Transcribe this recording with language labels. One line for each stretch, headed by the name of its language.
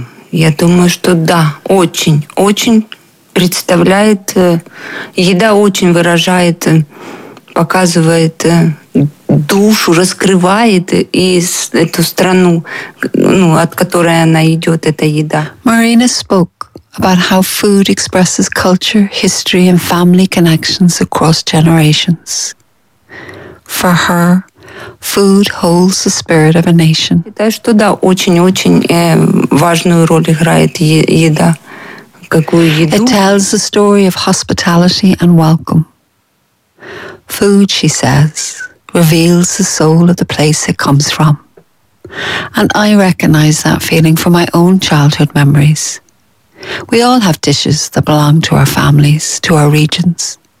Russian: Я думаю, что да, очень, очень представляет, еда очень выражает, показывает душу, раскрывает и эту страну, ну, от которой она идет, эта еда.
English: Marina spoke about how food expresses culture, history and family connections across generations. For her, food holds the spirit of a nation.
Russian: Считаю, что да, очень-очень важную роль играет еда. Какую еду?
English: It tells the story of hospitality and welcome. Food, she says, reveals the soul of the place it comes from. and I recognize that feeling from my own childhood memories. We all have dishes that belong to our families, to our regions.